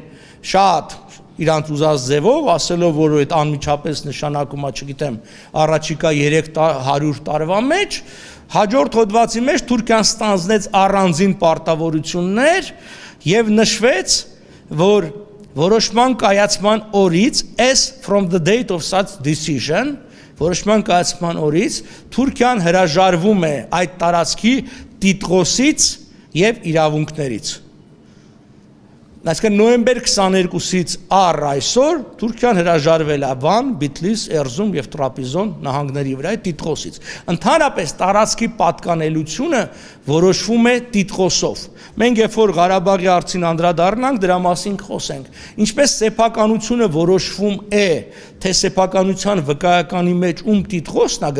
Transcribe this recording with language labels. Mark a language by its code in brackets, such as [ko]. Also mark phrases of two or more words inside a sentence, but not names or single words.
[hy] շատ իրանց ուզած ձևով, ասելով, որ այդ անմիջապես նշանակում է, չգիտեմ, առաջիկա 300 տարվա մեջ, հաջորդ հոդվածի մեջ Թուրքիան ստանձնեց առանձին պարտավորություններ եւ նշվեց, որ որոշման կայացման օրից, [en] as from the date of such decision, [hy] որոշման կայացման օրից Թուրքիան հրաժարվում է այդ տարածքի տիտղոսից եւ իրավունքներից։ Այսինքն նոյեմբեր 22-ից առ այսօր Թուրքիան հրաժարվել է Վան, Բիթլիս, Էրզրում եւ Տրապիզոն նահանգների վրա տիտղոսից։ Ընդհանրապես տարածքի պատկանելությունը որոշվում է տիտղոսով։ Մենք երբ որ Ղարաբաղի հարցին անդրադառնանք, դրա մասին խոսենք։ Ինչպես սեփականությունը որոշվում է, թե սեփականության վկայականի մեջ ում տիտղոսն է